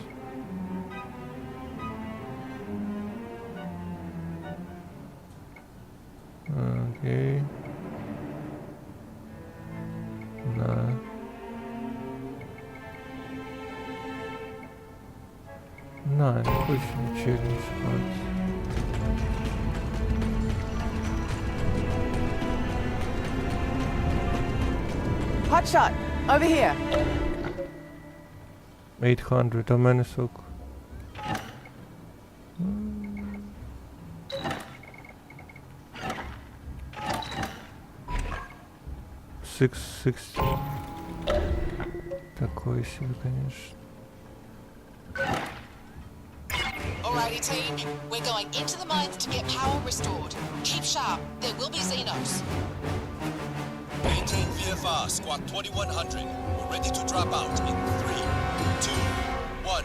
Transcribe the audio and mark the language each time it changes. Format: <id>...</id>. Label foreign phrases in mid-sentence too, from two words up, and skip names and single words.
<en>Okay. Nah. Nah,</en> <ru>не хочу</ru> <en>challenge cards. Hotshot, over here. 800, how many sok? 660.</en> <ru>Такой себе, конечно.</ru> <en>Alrighty, team. We're going into the mines to get power restored. Keep sharp. There will be Xenos. Maintain VFR, Squad 2100. We're ready to drop out in 3, 2, 1.</en>